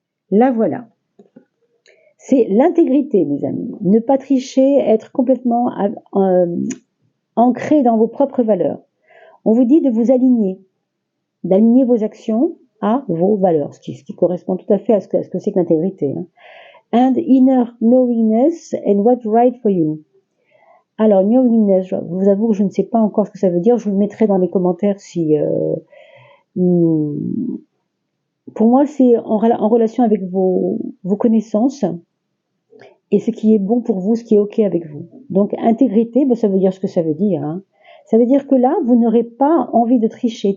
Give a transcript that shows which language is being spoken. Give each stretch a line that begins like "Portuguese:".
French: La voilà. C'est l'intégrité, mes amis. Ne pas tricher, être complètement ancré dans vos propres valeurs. On vous dit de vous aligner, d'aligner vos actions à vos valeurs, ce qui correspond tout à fait à ce que c'est que l'intégrité. Hein.
English: And inner knowingness and what's right for you.
French: Alors, knowingness, je vous avoue que je ne sais pas encore ce que ça veut dire. Je vous le mettrai dans les commentaires si... pour moi, c'est en relation avec vos connaissances et ce qui est bon pour vous, ce qui est OK avec vous. Donc, intégrité, ça veut dire ce que ça veut dire. Hein. Ça veut dire que là, vous n'aurez pas envie de tricher.